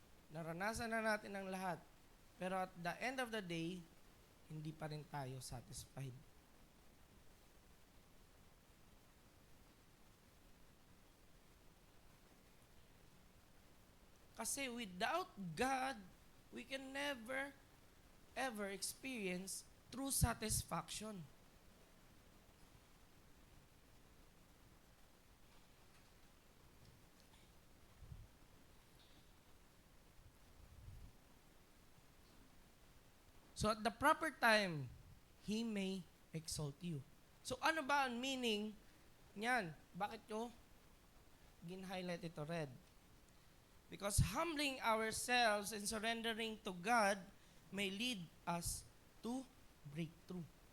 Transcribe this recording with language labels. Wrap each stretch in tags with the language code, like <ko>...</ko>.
<tl>Naranasan na natin ang lahat. Pero</tl> <en>at the end of the day,</en> <tl>hindi pa rin tayo satisfied. Kasi</tl> <en>without God, we can never ever experience true satisfaction. So at the proper time, He may exalt you.</en> <tl>So ano ba ang meaning niyan? Bakit ko gin-highlight ito red?</tl> <en>Because humbling ourselves and surrendering to God may lead us to breakthrough.</en>